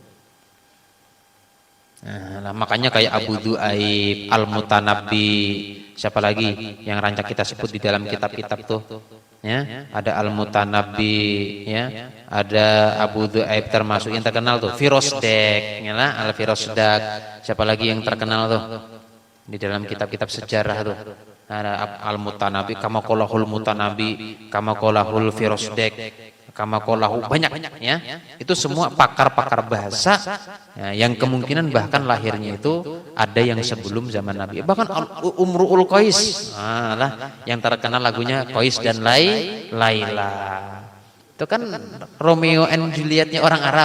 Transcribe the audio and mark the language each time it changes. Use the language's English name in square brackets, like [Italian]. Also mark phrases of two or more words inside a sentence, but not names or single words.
[Indonesian] Nah, makanya kayak Abu Du'aib, Al-Mutanabbi, siapa lagi yang rancak kita sebut di dalam kitab-kitab tuh, ya, ada Al-Mutanabbi, ya, ada Abu Du'aib, termasuk yang terkenal tuh Firosdak, ya lah, Al-Firosdak, siapa lagi yang terkenal tuh di dalam kitab-kitab sejarah tuh, ada Al-Mutanabbi, [Arabic] كما قاله المتنبي كما قاله الفرزدق كما قاله, [Indonesian] banyak ya. Itu semua pakar-pakar bahasa ya, yang kemungkinan bahkan lahirnya itu ada yang sebelum zaman Nabi. Bahkan Umru'ul Qais, yang terkenal lagunya Qais dan Laila. Itu kan Romeo and Julietnya orang Arab.